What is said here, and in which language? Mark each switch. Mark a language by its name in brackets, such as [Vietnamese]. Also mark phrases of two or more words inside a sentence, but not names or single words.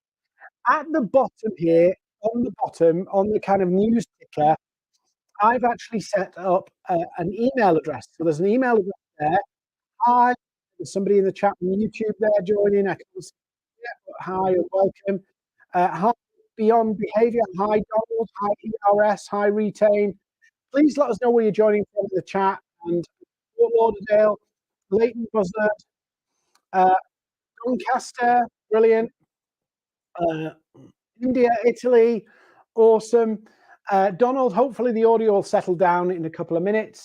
[English] At the bottom here, on the kind of news ticker, I've actually set up an email address. So there's an email address there. Hi, there's somebody in the chat on YouTube there joining. I can see, yeah, hi and welcome. Hi, Beyond Behavior. Hi, Donald. Hi, ERS. Hi, Retain. Please let us know where you're joining from in the chat. And Fort Lauderdale, Leighton Buzzard, Doncaster, brilliant. India, Italy, awesome. Donald, hopefully the audio will settle down in a couple of minutes.